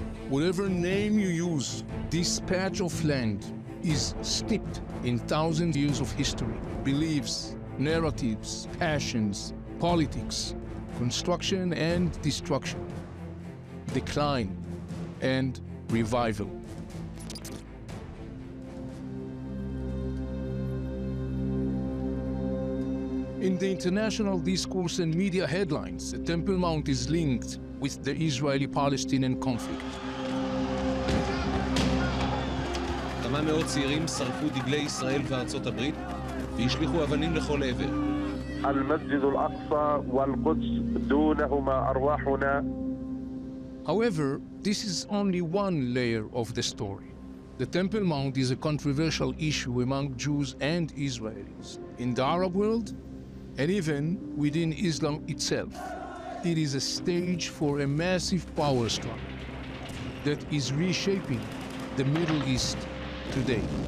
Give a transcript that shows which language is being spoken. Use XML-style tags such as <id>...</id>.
<en>Whatever name you use, this patch of land is steeped in thousands of years of history, beliefs, narratives, passions, politics, construction and destruction, decline and revival. In the international discourse and media headlines, the Temple Mount is linked with the Israeli-Palestinian conflict.</en> <he>כמה מאות צעירים שרפו דגלי ישראל וארצות הברית והשליכו אבנים לכל עבר.</he> <ar>المسجد الأقصى والقدس دونهما أرواحنا.</ar> <en>However, this is only one layer of the story. The Temple Mount is a controversial issue among Jews and Israelis, in the Arab world, and even within Islam itself. It is a stage for a massive power struggle that is reshaping the Middle East today.</en>